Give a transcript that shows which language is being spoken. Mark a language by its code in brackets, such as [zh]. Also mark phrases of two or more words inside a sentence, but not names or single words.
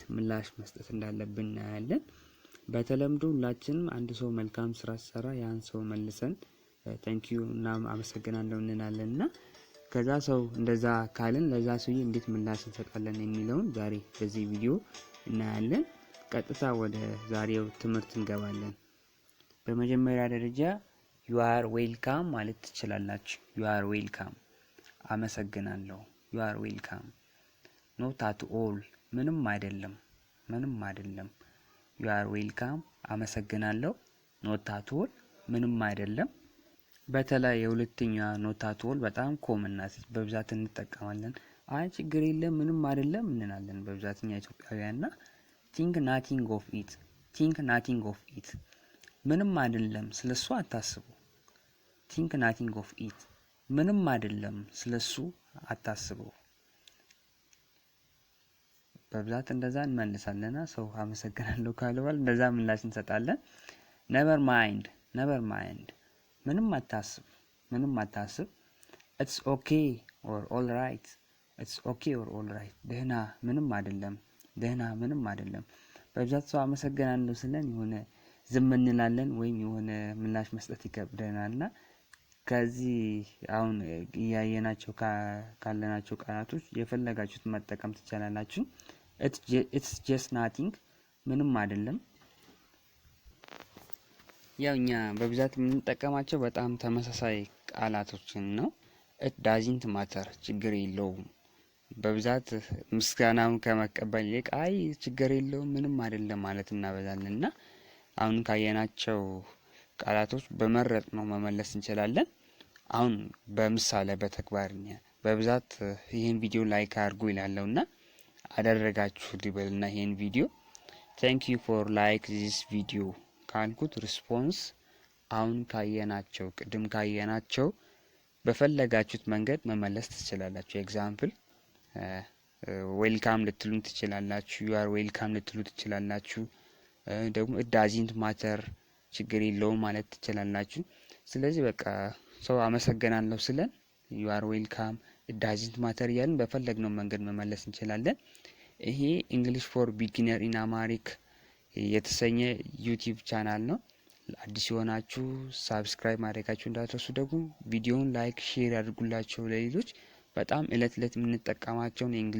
[am] ምላሽ መስጠት እንዳለብን እናያለን። በተለምዶ ሁላችንም አንድ ሰው መልካም ስራ ሲሰራ ያን ሰው መልሰን ታንኪዩ እና አመሰግናለሁ እንላለንና ከዛ ሰው እንደዛ ካለን ለዛ ሰውዬ እንዴት ምላሽ እንሰጣለን የሚለውን ዛሬ በዚህ ቪዲዮ እናያለን። ቀጥታ ወደ ዛሬው ትምህርት እንገባለን። በመጀመሪያ ደረጃ [en] you are welcome [am] ማለት ትችላላችሁ። [en] you are welcome [am] አመሰግናለሁ። [en] you are welcome not at all [am] ምንም አይደለም። [en] you are welcome [am] አመሰግናለሁ [en] not at all [am] ምንም አይደለም። በተለይ የሁለተኛ [en] not at all [am] በጣም ኮመን ናት፣ በብዛት እንጠቀማለን። አይ ችግር የለም ምንም አይደለም እንላለን በብዛትኛ ኢትዮጵያውያንና [en] think nothing of it [am] ምንም አይደለም ስለሱ አታስቡ። [en] think nothing of it [am] ምንም አይደለም ስለሱ አታስቡ። በብዛት እንደዛ እንመልሳለንና ሰው አመሰግናለሁ ካለዋል እንደዛ ምላሽ እንሰጣለን። [en] never mind [am] ምንም አታስብ [en] it's okay or all right [am] ደህና ምንም አይደለም። በብዛት ሰው አመሰግናለሁ ስለን የሆነ ዝም እንላለን ወይም የሆነ ምላሽ መስጠት ይከብደናልና ከዚህ አሁን ያየናቸው ካለናቸው ቃላቶች የፈለጋችሁት መጠቀም ትችላላችሁ። [en] it's just nothing [am] ምንም አይደለም። ያውኛ በብዛት የምንጠቀማቸው በጣም ተመሳሳይ ቃላቶችን ነው። [en] it doesn't matter [am] ችግር የለውም። በብዛት ምስጋናም ከመቀበል ይልቅ አይ ችግር የለውም ምንም አይደለም ማለት እናበዛለንና አሁን ካየናቸው ቃላቶች በመረጥ ነው መመለስ እንችላለን። አሁን በምሳሌ በተግባርኛ በብዛት ይሄን ቪዲዮ ላይክ አድርጉ ይላለውና አደረጋችሁ ሊበልና ይሄን ቪዲዮ [en] thank you for like this video [am] ካልኩት ሪስፖንስ አሁን ቅድም ካየናቸው በፈለጋችሁት መንገድ መመለስ ትችላላችሁ። ኤግዛምፕል ዌልካም ልትሉን ትችላላችሁ። [en] you are welcome [am] ልትሉ ትችላላችሁ። ደግሞ [en] it doesn't matter [am] ችግር የለውም ማለት ትችላላችሁ። ስለዚህ በቃ ሰው አመሰግናለሁ ስለን [en] you are welcome it doesn't matter [am] ያልን በፈለግነው መንገድ መመለስ እንችላለን። ይሄ English for beginner in Amharic የተሰኘ ዩቲዩብ ቻናል ነው። አዲስ የሆናችሁ ሳብስክራይብ ማድረጋችሁ እንዳትረሱ። ደግሞ ቪዲዮውን ላይክ ሼር አድርጉላችሁ ለሌሎች። በጣም እለት የምንጠቀማቸው